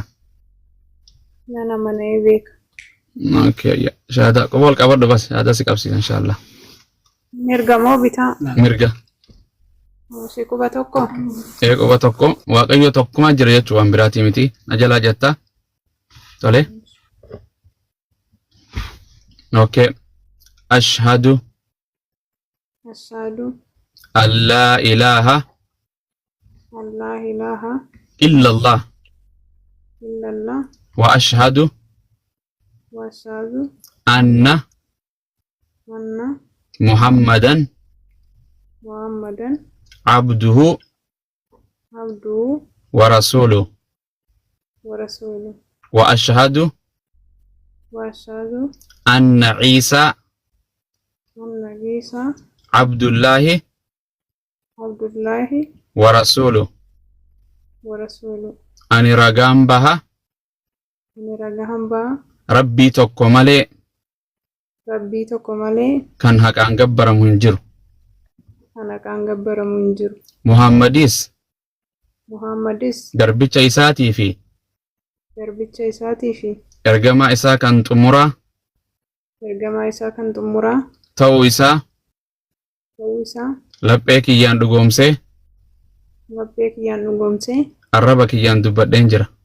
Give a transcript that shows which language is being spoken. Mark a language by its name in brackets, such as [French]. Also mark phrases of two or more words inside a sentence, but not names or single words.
[Oromo] Nan amanee beeka. Okay, shahada qobol qabadhu bas shahada si qabsiisa inshallah. Mirga moo bitaa? Mirga. Si quba tokko? Quba tokko waaqayyo tokkuma jira jechuu waan biraati miti na jalaa jetta. Tole. Okay. [Arabic] أشهد أن لا إله إلا الله وأشهد أن محمدا عبده ورسوله وأشهد أن عيسى عبد الله ورسوله [Oromo] ani ragaan baha Rabbii tokko malee kan haqaan gabbaramu hin jiru. Muhammadis garbicha isaatii fi ergamaa isaa kan xumuraa ta'uu isaa laphee kiyyaan dhugoomsee arraba kiyyaan dubbadheen jira.